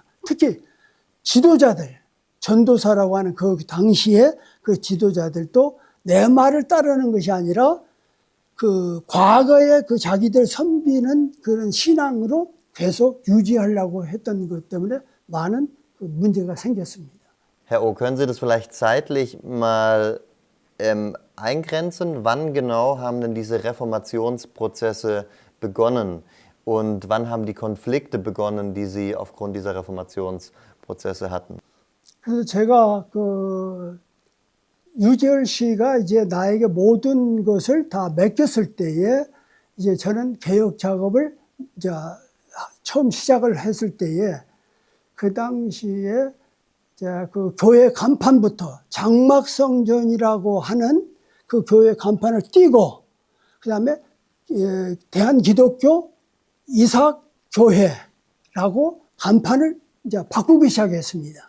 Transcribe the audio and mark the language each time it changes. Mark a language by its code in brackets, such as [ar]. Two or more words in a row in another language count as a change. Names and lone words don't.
[ko] 특히 지도자들, 전도사라고 하는 그 당시에 그 지도자들도 내 말을 따르는 것이 아니라 그 과거에 그 자기들 선비는 그런 신앙으로 계속 유지하려고 했던 것 때문에 많은 그 문제가 생겼습니다. [de] Herr O, können Sie das vielleicht zeitlich mal eingrenzen? Wann genau haben denn diese Reformationsprozesse begonnen? Und wann haben die Konflikte begonnen, die Sie aufgrund dieser Reformationsprozesse hatten? [ko] 그래서 제가 유재열 씨가 이제 나에게 모든 것을 다 맡겼을 때에 이제 저는 개혁 작업을 이제 처음 시작을 했을 때에 그 당시에 그 교회 간판부터 장막성전이라고 하는 그 교회 간판을 띄고, 그 다음에 대한기독교 이삭교회라고 간판을 이제 바꾸기 시작했습니다.